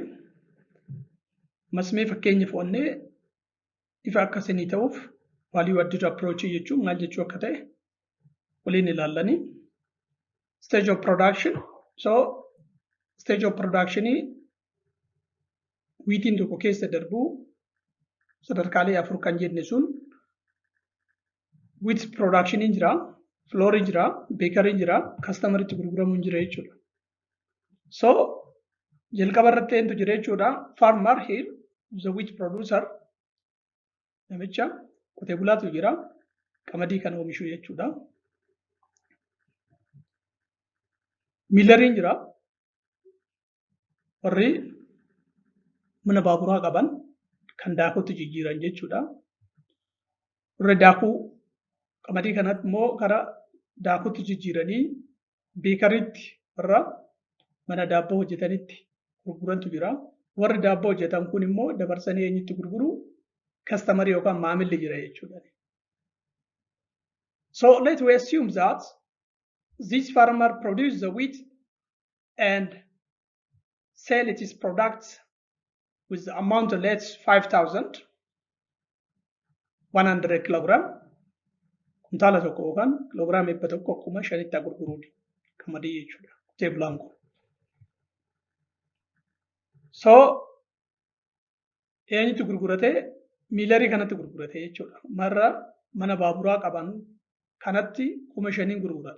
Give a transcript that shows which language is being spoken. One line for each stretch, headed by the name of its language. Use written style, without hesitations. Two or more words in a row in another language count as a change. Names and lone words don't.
Oromo: Masmee fakkeenyaaf onnee ifa akkasii ta'uuf
English: value added approach
Oromo: jechuun maal jechuu akka ta'e waliin ilaallanii.
English: Stage of production. So stage of production
Oromo: wheatiin tokko keessa darbuu sadarkaalee afur kan jenne sun
English: wheat production
Oromo: jira, flour jira, bakery jira, customer itti gurguramu jira jechuudha. So jalqaba irratti eentu jira jechuudha.
English: Farmer here, the wheat producer,
Oromo: namicha qotee bulaatu jira, qamadii kan oomishu jechuudha. Milleriin jira, warri mana baaburaa qaban kan daakuutti jijjiiran jechuudha. Warri daakuu qamadii kanatti immoo karaa daakuutti jijjiiranii beekariitti warra mana daabboo hojjetanitti gurgurantu jira. Warri daabboo hojjetan kun immoo dabarsanii eenyutti gurguru? Customer yookaan maamilli jira jechuudha.
English: So let we assume that this farmer produces the wheat and sell its products with the amount of let's 5,100 kilogram.
Oromo: Kuntaala tokko yookaan kiloogiraama dhibba tokko akkuma shanitti gurguruudha qamadii jechuudha. Qotee bulaan kun. So eenyutti gurgurate? Miilarii kanatti gurgurate jechuudha. Marra mana baaburaa qaban kanatti 5,000 gurgurate.